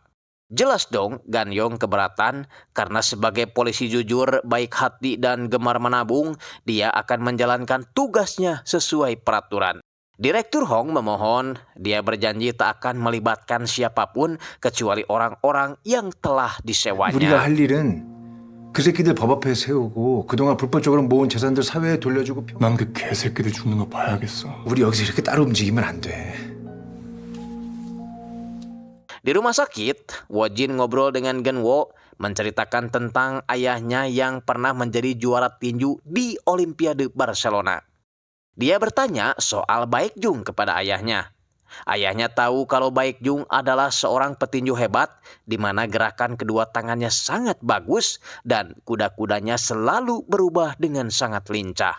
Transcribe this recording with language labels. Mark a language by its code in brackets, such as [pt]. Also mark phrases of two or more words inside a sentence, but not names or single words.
[id] Jelas dong Ganyong keberatan karena sebagai polisi jujur, baik hati dan gemar menabung, dia akan menjalankan tugasnya sesuai peraturan. Direktur Hong memohon, dia berjanji tak akan melibatkan siapapun kecuali orang-orang yang telah [ko] 우리가 [id] disewanya. [ko] 할 일은 그 새끼들 법 앞에 세우고 그동안 불법적으로 모은 재산들 사회에 돌려주고 난 그 개새끼들 죽는 거 봐야겠어. 우리 여기서 이렇게 따로 움직이면 안 돼. [id] Di rumah sakit, Wojin ngobrol dengan Genwo menceritakan tentang ayahnya yang pernah menjadi juara tinju di Olimpiade Barcelona. Dia bertanya soal Baekjung kepada ayahnya. Ayahnya tahu kalau Baekjung adalah seorang petinju hebat di mana gerakan kedua tangannya sangat bagus dan kuda-kudanya selalu berubah dengan sangat lincah.